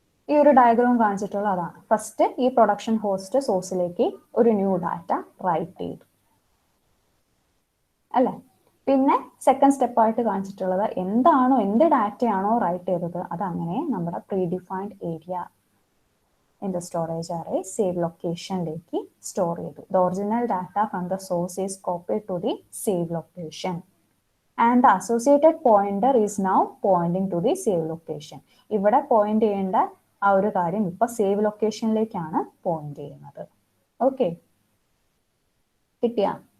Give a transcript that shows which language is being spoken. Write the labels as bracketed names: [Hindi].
[Malayalam] ഈ ഒരു ഡയഗ്രാം കാണിച്ചിട്ടുള്ള അതാണ്. ഫസ്റ്റ് ഈ പ്രൊഡക്ഷൻ ഹോസ്റ്റ് സോഴ്സിലേക്ക് ഒരു ന്യൂ ഡാറ്റ റൈറ്റ് ചെയ്തു അല്ലെ. പിന്നെ സെക്കൻഡ് സ്റ്റെപ്പായിട്ട് കാണിച്ചിട്ടുള്ളത് എന്താണോ, എന്ത് ഡാറ്റയാണോ റൈറ്റ് ചെയ്തത് അതങ്ങനെ നമ്മുടെ pre defined area [English] in the storage array [Malayalam] save locationലേക്ക് store ചെയ്തു. [English] The original data from the source is copied to the save location and the associated pointer is now pointing to the save location. [Malayalam] ഇവിടെ point ചെയ്യേണ്ട ആ ഒരു കാര്യം ഇപ്പൊ save ലൊക്കേഷനിലേക്കാണ് point ചെയ്യുന്നത്. Okay, കിട്ടിയാ?